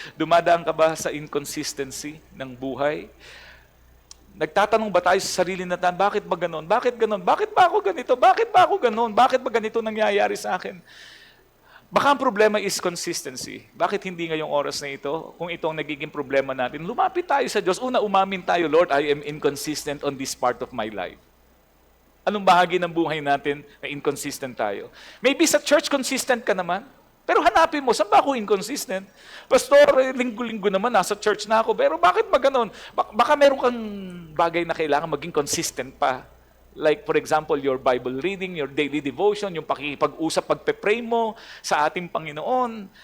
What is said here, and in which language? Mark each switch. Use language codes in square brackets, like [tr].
[tl] Dumadaan ka ba sa inconsistency ng buhay? Nagtatanong ba tayo sa sarili natin, bakit ba ganon? Bakit ganon? Bakit ba ako ganito? Bakit ba ako ganon? Bakit ba ganito nangyayari sa akin? Baka ang problema is consistency. Bakit hindi ngayong oras na ito? Kung ito ang nagiging problema natin, lumapit tayo sa Diyos. Una, umamin tayo, [en] Lord, I am inconsistent on this part of my life. [tl] Anong bahagi ng buhay natin na inconsistent tayo? Maybe sa church, consistent ka naman. Pero hanapin mo, saan ba ako inconsistent? Pastor, linggo-linggo naman, nasa church na ako. Pero bakit ba ganun? Baka meron kang bagay na kailangan maging consistent pa [en] Like for example, your Bible reading, your daily devotion, [tl] yung pakikipag-usap, pagpe-pray mo sa ating Panginoon.